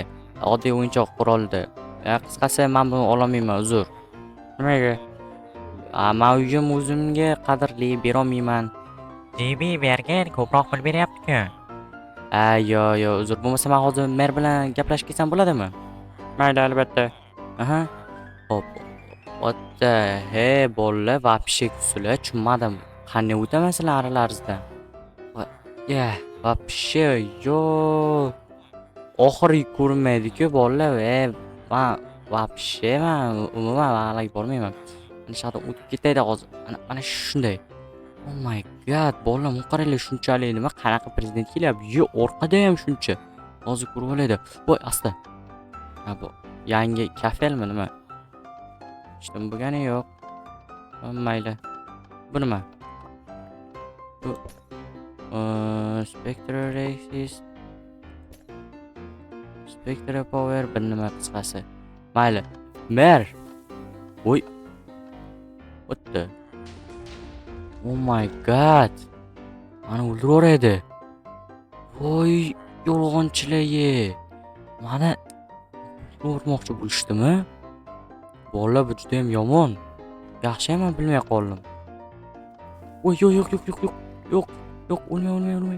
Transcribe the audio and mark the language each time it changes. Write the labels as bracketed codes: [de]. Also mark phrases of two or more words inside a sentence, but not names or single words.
[uz] Oddiy o'yinchoq quroldi. Qisqasi men buni ololmayman, uzr. Nimaga? Men uyim o'zimga qadrli, bera olmayman. Jimmy, bergin, ko'proq pul beryapti-ku. Yo'q, uzr. Bo'lmasa men hozir mer bilan gaplashib ketsam bo'ladimi? Mayli, albatta. Hop. [en] What the hey [uz] bolla, вообще sizlar tushunmadim. Qanday o'tamasizlar aralaringizdan? Вообще yo'q. Oxiri ko'rinmaydi-ku bolalar. Men вообще umuman hali bormayman. Mana shu yerdan o'tib ketaydi hozir. Mana shunday. [en] Oh my god, [uz] bolalar bu qaranglar shunchalik nima qanaqa prezident kelyapti? Yo'q, orqada ham shuncha. Hozir ko'rib olaydi. Voy, asta. Bu yangi kafelmi nima? Hech nima bo'lgani yo'q. Mayli. Bu nima? Bu Spectre Races Spectre Power bir nima qisqasi. Mayli. Mer. Voy. [en] What the? Oh my god. [uz] Mani o'ldiraveradi. Voy, yolg'onchilar. Mana o'ldirmoqchi bo'lishdimi? Bolalar bu juda ham yomon. Yaxshi ham bilmay qoldim. Voy, yo'q, o'lmay.